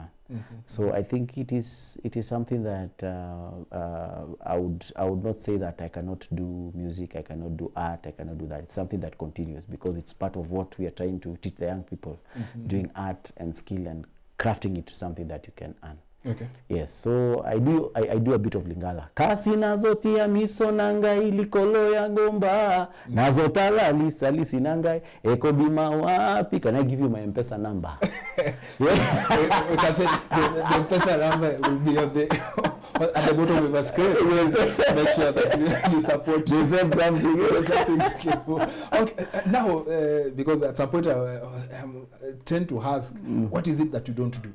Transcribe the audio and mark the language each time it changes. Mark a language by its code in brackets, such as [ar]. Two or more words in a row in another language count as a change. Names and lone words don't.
[en] So I think it is something that I would not say that I cannot do music, I cannot do art, I cannot do that. It's something that continues, because it's part of what we are trying to teach the young people, doing art and skill and crafting it to something that you can earn. Yes, so I do a bit of Lingala. [ln] Kasi nazotia miso nangai likolo ya ngomba, nazotala lisi nangai eko bima wapi. [en] Can I give you my M-Pesa number? We can say the M-Pesa number will be at the bottom of the screen. Make sure that you support. You said something. Okay. Now, because at some point I tend to ask, what is it that you don't do?